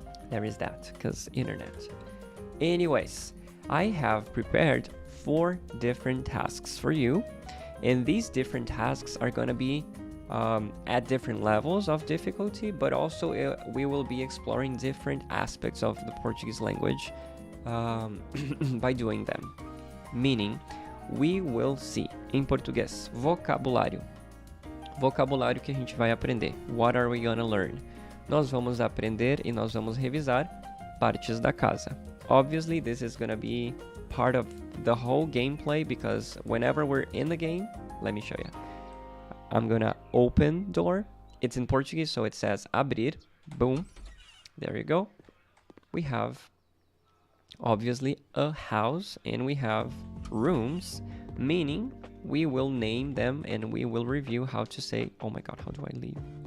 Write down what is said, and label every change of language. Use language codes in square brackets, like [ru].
[en] There is that, because internet. Anyways, I have prepared 4 different tasks for you, and these different tasks are going to be at different levels of difficulty, but also we will be exploring different aspects of the Portuguese language by doing them. Meaning, we will see, [pt] em português, vocabulário. Vocabulário que a gente vai aprender. [en] What are we gonna learn? [pt] Nós vamos aprender e nós vamos revisar partes da casa. [en] Obviously, this is gonna be part of the whole gameplay, because whenever we're in the game, let me show you. I'm gonna open door. It's in Portuguese, so it says abrir. Boom. There you go. We have, obviously, a house, and we have rooms, meaning we will name them and we will review how to say, oh my god, how do I leave?